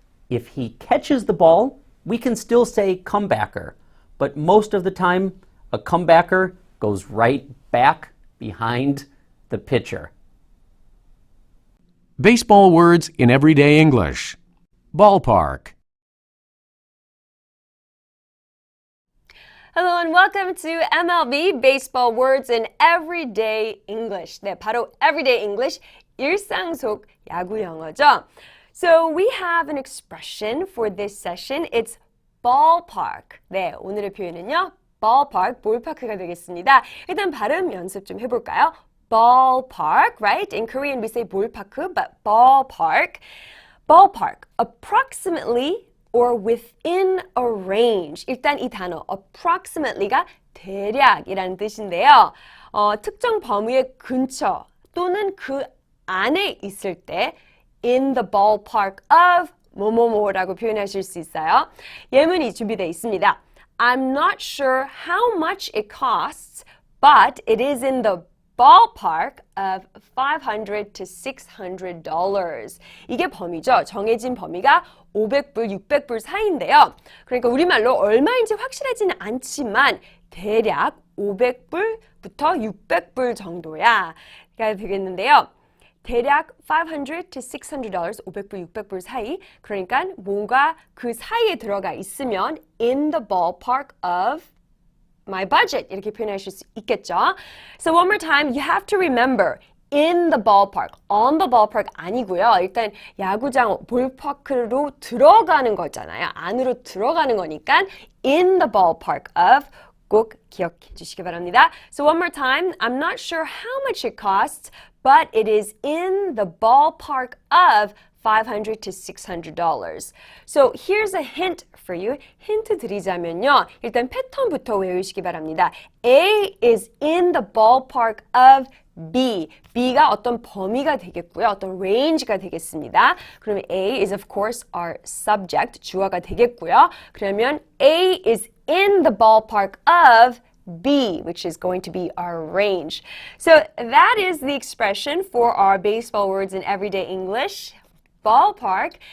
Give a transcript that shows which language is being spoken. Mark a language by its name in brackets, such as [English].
[English] If he catches the ball, we can still say comebacker, but most of the time, a comebacker goes right back behind the pitcher. Baseball words in everyday English. Ballpark. Hello and welcome to MLB Baseball Words in Everyday English. [Korean] 네, 바로 [English] Everyday English, [Korean] 일상 속 야구 영어죠. [English] So we have an expression for this session. It's ballpark. [Korean] 네, 오늘의 표현은요. ballpark, 볼파크가 되겠습니다. 일단 발음 연습 좀 해볼까요? [English] ballpark, right? In Korean we say 볼파크, but ballpark. Ballpark, approximately or within a range. [Korean] 일단 이 단어 approximately가 대략이라는 뜻인데요. 특정 범위의 근처 또는 그 안에 있을 때 [English] in the ballpark of [Korean] 뭐뭐뭐라고 표현하실 수 있어요. 예문이 준비되어 있습니다. [English] I'm not sure how much it costs, but it is in the ballpark of $500 to $600. [Korean] 이게 범위죠. 정해진 범위가 500불, 600불 사이인데요. 그러니까 우리말로 얼마인지 확실하지는 않지만 대략 500불부터 600불 정도야. 가 되겠는데요. 대략 $500 to $600, 500불, 600불 사이. 그러니까 뭔가 그 사이에 들어가 있으면 [English] in the ballpark of my budget [Korean] 이렇게 표현하실 수 있겠죠. [English] So one more time, you have to remember in the ballpark, on the ballpark [Korean] 아니고요. 일단 야구장 볼파크로 들어가는 거잖아요. 안으로 들어가는 거니까 [English] in the ballpark of [Korean] 꼭 기억해 주시기 바랍니다. [English] So one more time, I'm not sure how much it costs, but it is in the ballpark of $500 to $600. So here's a hint for you. [Korean] 힌트 드리자면요. 일단 패턴부터 외우시기 바랍니다. [English] A is in the ballpark of B. [Korean] B가 어떤 범위가 되겠고요. 어떤 range가 되겠습니다. [English] 그러면 A is of course our subject, [Korean] 주어가 되겠고요. 그러면 [English] A is in the ballpark of B, which is going to be our range. So that is the expression for our baseball words in everyday English. Ballpark.